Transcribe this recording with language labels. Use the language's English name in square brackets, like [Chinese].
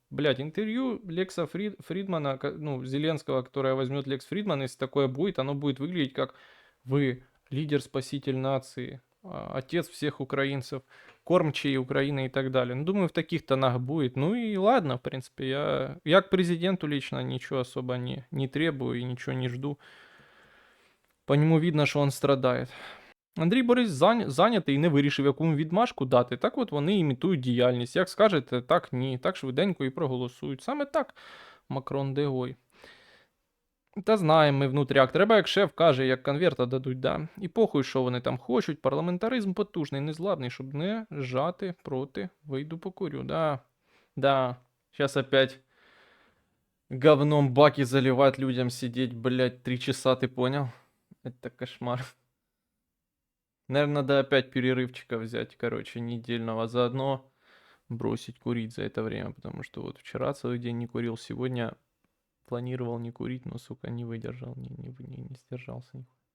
[Russian] Блядь, интервью Лекса Фридмана, ну, Зеленского, которое возьмет Лекс Фридман, если такое будет, оно будет выглядеть как: вы лидер-спаситель нации, отец всех украинцев, кормчий Украины и так далее. Ну, думаю, в таких тонах будет. Ну и ладно, в принципе, я к президенту лично ничего особо не требую и ничего не жду. [Ukrainian] По нему видно, що він страдає. Андрій Борис зайнятий і не вирішив, яку відмашку дати. Так от вони імітують діяльність. Як скажете, так ні. Так швиденько і проголосують. Саме так, Макрон Дегой. Та знаємо ми внутряк. Треба, як шеф каже, як конверта дадуть, да. І похуй, що вони там хочуть. Парламентаризм потужний, незламний, щоб не жати проти. Вийду покурю, да. Да. [Russian] Сейчас опять говном баки заливать людям сидеть, блядь, 3 часа, ты понял? Это кошмар. Наверное, надо опять перерывчика взять, короче, недельного. Заодно бросить курить за это время, потому что вот вчера целый день не курил, сегодня планировал не курить, но, сука, не выдержал, не сдержался.